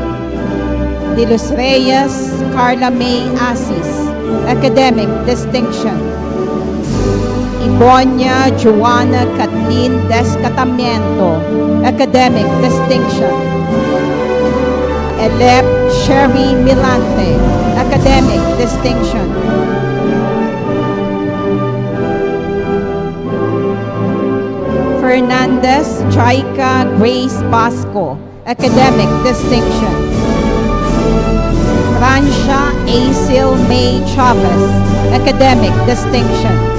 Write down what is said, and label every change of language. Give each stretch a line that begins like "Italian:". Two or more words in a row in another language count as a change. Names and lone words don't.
English: De Los Reyes Carla May Asis, Academic Distinction. Ibonia Joanna Kathleen Descatamiento, Academic Distinction. Elep Sherry Milante, Academic Distinction. Fernandez Chaika Grace Basco, Academic Distinction. Francia Acil May Chavez, Academic Distinction.